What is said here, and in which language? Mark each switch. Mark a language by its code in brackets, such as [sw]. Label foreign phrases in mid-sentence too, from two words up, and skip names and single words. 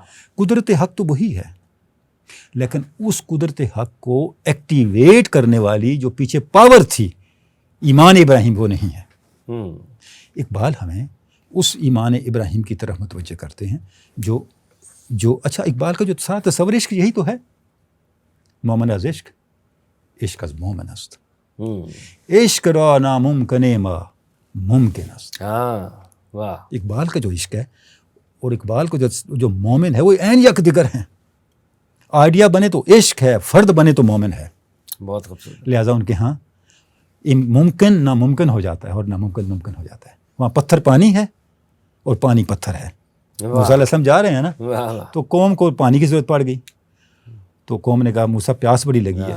[ur] قدرت حق تو وہی ہے، لیکن اس قدرت حق کو ایکٹیویٹ کرنے والی جو پیچھے پاور تھی، ایمان ابراہیم وہ نہیں ہے. اقبال ہمیں اس ایمان ابراہیم کی طرف متوجہ کرتے ہیں جو اچھا اقبال کا جو سارا تصور عشق یہی تو ہے. [fa] مومن از عشق، عشق از مومن است، عشق را ناممکن ما ممکن است. [ur] واہ. اقبال کا جو عشق ہے اور اقبال کو جو مومن ہے وہ عین یک دیگر ہیں. آئیڈیا بنے تو عشق ہے، فرد بنے تو مومن ہے. بہت خوبصورت. لہٰذا ان کے ہاں ممکن ناممکن ہو جاتا ہے اور ناممکن ممکن ہو جاتا ہے. وہاں پتھر پانی ہے اور پانی پتھر ہے. موسیٰ [ar] علیہ السلام [ur] جا رہے ہیں نا، تو قوم کو پانی کی ضرورت پڑ گئی، تو قوم نے کہا موسیٰ پیاس بڑی لگی ہے.